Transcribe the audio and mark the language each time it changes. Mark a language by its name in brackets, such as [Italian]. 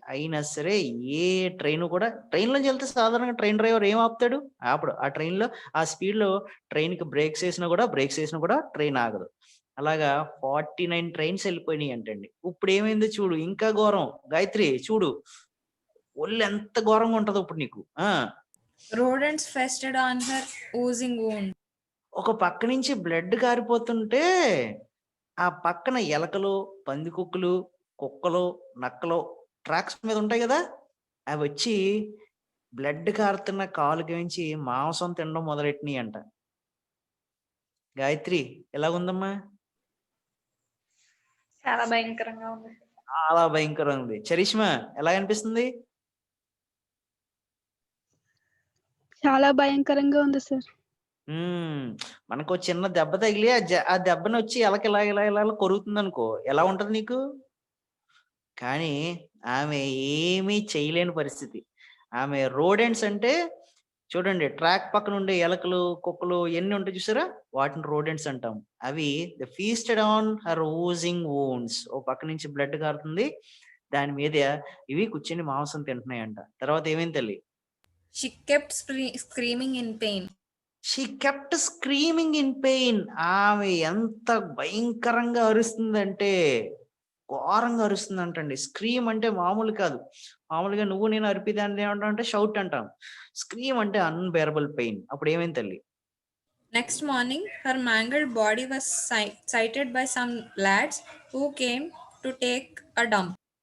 [Telugu] అయినా సరే ఏ ట్రైన్ కూడా, ట్రైన్ లోంచి వెళ్తే సాధారణంగా ట్రైన్ డ్రైవర్ ఏం ఆపుతాడు? ఆపడు. ఆ ట్రైన్ లో ఆ స్పీడ్ లో ట్రైన్ కి బ్రేక్స్ వేసినా కూడా ట్రైన్ ఆగదు. అలాగా 49 ట్రైన్స్ వెళ్ళిపోయినాయి అంటండి. ఇప్పుడు ఏమైందో చూడు, ఇంకా ఘోరం. గాయత్రి చూడు, ఒళ్ళు ఎంత ఘోరంగా ఉంటదో ఇప్పుడు నీకు. [English] Rodents feasted on her oozing wound. [Telugu] ఒక పక్క నుంచి బ్లడ్ కారిపోతుంటే ఆ పక్కన ఎలకలు, పందికొక్కులు, కుక్కలు, నక్కలు ట్రాక్స్ మీద ఉంటాయి కదా, అవి వచ్చి బ్లడ్ కారుతున్న కాలుకి నుంచి మాంసం తినడం మొదలెట్టినాయి అంట. గాయత్రి ఎలాగుందమ్మా? చాలా భయంకరంగా ఉంది. చాలా భయంకరంగా ఉంది. చరిష్మా ఎలా అనిపిస్తుంది? చాలా భయంకరంగా ఉంది సార్. మనకు చిన్న దెబ్బ తగిలి ఆ దెబ్బని వచ్చి ఇలా ఇలా ఇలా ఇలా కొరుకుతుంది అనుకో, ఎలా ఉంటది నీకు? కానీ ఆమె ఏమీ చేయలేని పరిస్థితి. ఆమె రోడెంట్స్ అంటే చూడండి, ట్రాక్ పక్కన ఉండే ఎలకలు, కుక్కలు ఎన్ని ఉంటాయి చూసారా, వాటిని రోడెంట్స్ అంటాం. అవి [English] The feasted on her oozing wounds. [Telugu] ఓ పక్క నుంచి బ్లడ్ కారుతుంది, దాని మీద ఇవి కూర్చొని మాంసం తింటున్నాయంట. తర్వాత ఏమైంది తల్లి? [English] She kept screaming in pain. She kept screaming in pain. [Telugu] ఆమె ఎంత భయంకరంగా అరుస్తుందంటే ఘోరంగా అరుస్తుందంటండి. స్క్రీమ్ అంటే మామూలు కాదు. మామూలుగా నువ్వు నేను అరిపిదాన్ని ఏమంటాం అంటే షౌట్ అంటాం. స్క్రీమ్ అంటే అన్బేరబుల్ పెయిన్. అప్పుడు ఏమైంది తల్లి? [English] Next morning, her mangled body was sighted by some lads who came to take a dump.